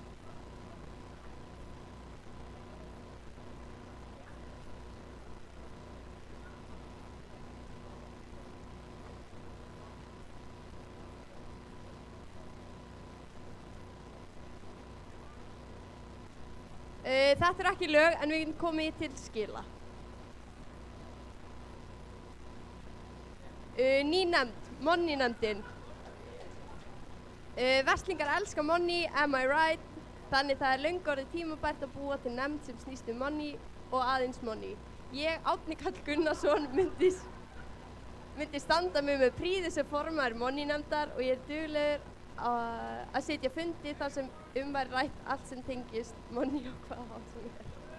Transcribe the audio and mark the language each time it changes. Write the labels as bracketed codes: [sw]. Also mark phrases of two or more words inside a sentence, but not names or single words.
[is] Þetta er ekki lög en við komum til skila. Ný nefnd, Money-nefndin. Verslingar elska money, [en] am I right? [is] Þannig það er löngu orðið tímabært að búa til nefnd sem snýst money og aðeins money. Ég, Árni Karl Gunnarsson, myndi standa mig með prýði sem formaður Money-nefndar og ég er duglegur að sitja fundi þar sem væri rætt allt sem tengist manni og hvað hátt sem er.